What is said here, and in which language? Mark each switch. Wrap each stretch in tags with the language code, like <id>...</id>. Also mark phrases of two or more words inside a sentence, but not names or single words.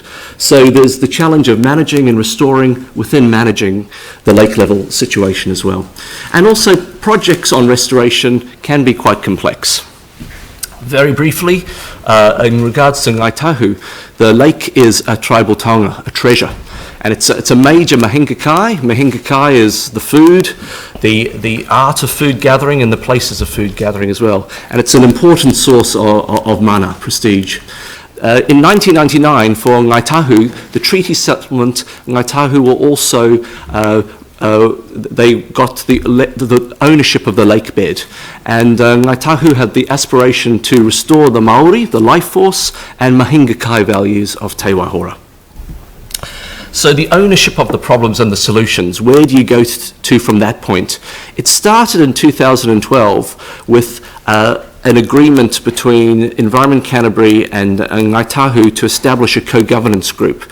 <en>So there's the challenge of managing and restoring within managing the lake level situation as well. And also projects on restoration can be quite complex. Very briefly, in regards to Ngāi Tahu, the lake is a tribal taonga, a treasure. And it's a major</en> <mi>mahinga kai. Mahinga kai</mi> <en>is the food, the art of food gathering, and the places of food gathering as well. And it's an important source of mana, prestige. In 1999, for Ngāi Tahu, the treaty settlement, Ngāi Tahu were also they got the ownership of the lake bed, and Ngāi Tahu had the aspiration to restore the Maori, the life force, and</en> <mi>mahinga kai</mi> <en>values of Te Waihora. So the ownership of the problems and the solutions, where do you go to from that point? It started in 2012 with an agreement between Environment Canterbury and Ngāi Tahu to establish a co-governance group.</en>